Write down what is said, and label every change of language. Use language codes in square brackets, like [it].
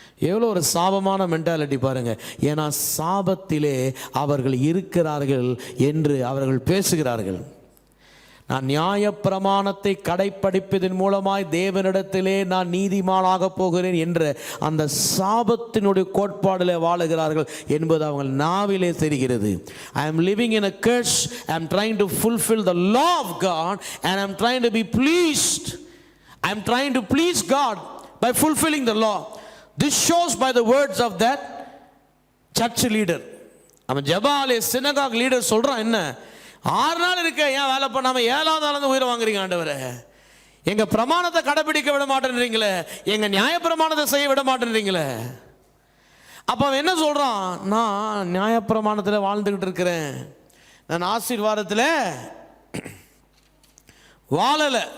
[ta] எவ்வளோ ஒரு சாபமான மென்டாலிட்டி பாருங்கள். ஏன்னா சாபத்திலே அவர்கள் இருக்கிறார்கள் என்று அவர்கள் பேசுகிறார்கள். நான் நியாயப்பிரமாணத்தை கடைப்பிடிப்பதன் மூலமாய் தேவனிடத்திலே நான் நீதிமானாக போகிறேன் என்ற அந்த சாபத்தினுடைய கோட்பாடில் வாழுகிறார்கள் என்பது அவங்க நாவிலே தெரிகிறது. [en] I am living in a curse. I am trying to fulfill the law of God and I am trying to be pleased. I am trying to please God by fulfilling the law. This shows by the words of that church leader. [ta] அவன் ஜெபாலே synagogue leader சொல்றான், என்ன 6 நாள் இருக்க, ஏன் வேலை பண்ணாம 7வது நாள் உயிரை வாங்குறீங்க ஆண்டவரே? எங்க பிரமாணத்தை கடைபிடிக்க விட மாட்டேன்றீங்களே, எங்க நியாய பிரமாணத்தை செய்ய விட மாட்டேன்றீங்களே. அப்ப அவன் என்ன சொல்றான்? நான் நியாய பிரமாணத்தில் வாழ்ந்துகிட்டு இருக்கிறேன், நான் ஆசீர்வாதத்தில் வாழல.